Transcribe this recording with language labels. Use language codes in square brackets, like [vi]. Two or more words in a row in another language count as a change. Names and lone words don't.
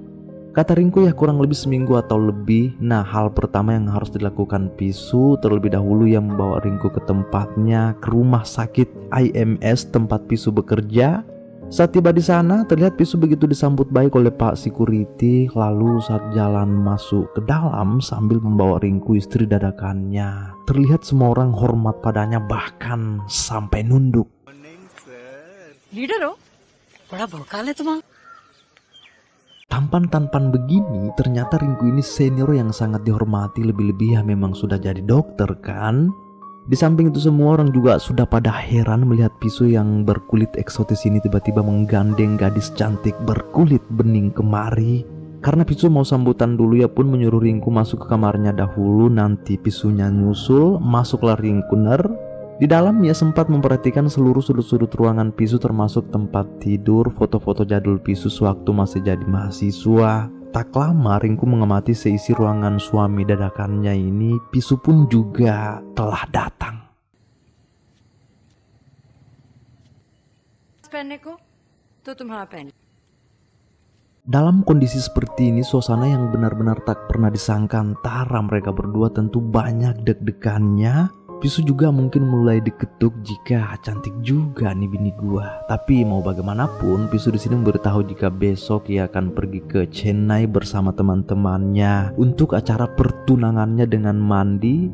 [id] Kata Ringku, ya kurang lebih seminggu atau lebih. Nah hal pertama yang harus dilakukan Pisu, terlebih dahulu ia membawa Ringku ke tempatnya, ke rumah sakit IMS tempat Pisu bekerja. Saat tiba di sana, terlihat Pisu begitu disambut baik oleh Pak Security. Lalu saat jalan masuk ke dalam sambil membawa Ringku, istri dadakannya, terlihat semua orang hormat padanya, bahkan sampai nunduk. [hi] लीडर हो, बड़ा भौकाल है तुम्हारा। [id] Tampan-tampan begini, ternyata Ringku ini senior yang sangat dihormati, lebih-lebih ya memang sudah jadi dokter kan. Di samping itu semua orang juga sudah pada heran melihat Pisu yang berkulit eksotis ini tiba-tiba menggandeng gadis cantik berkulit bening kemari. Karena Pisu mau sambutan dulu, ya pun menyuruh Ringku masuk ke kamarnya dahulu, nanti Pisunya nyusul. Masuklah Ringku Ner. Di dalam ia sempat memperhatikan seluruh sudut-sudut ruangan Pisu, termasuk tempat tidur, foto-foto jadul Pisu sewaktu masih jadi mahasiswa. Tak lama Ringku mengamati seisi ruangan suami dadakannya ini. Pisu pun juga telah datang. [hi] पहनने को तो तुम्हारा पहन। [id] Dalam kondisi seperti ini, suasana yang benar-benar tak pernah disangka antara mereka berdua, tentu banyak deg-degannya. Pisu juga mungkin mulai diketuk jika cantik juga nih bini gua. Tapi mau bagaimanapun, Pisu di sini memberitahu jika besok ia akan pergi ke Chennai bersama teman-temannya untuk acara pertunangannya dengan Mandi.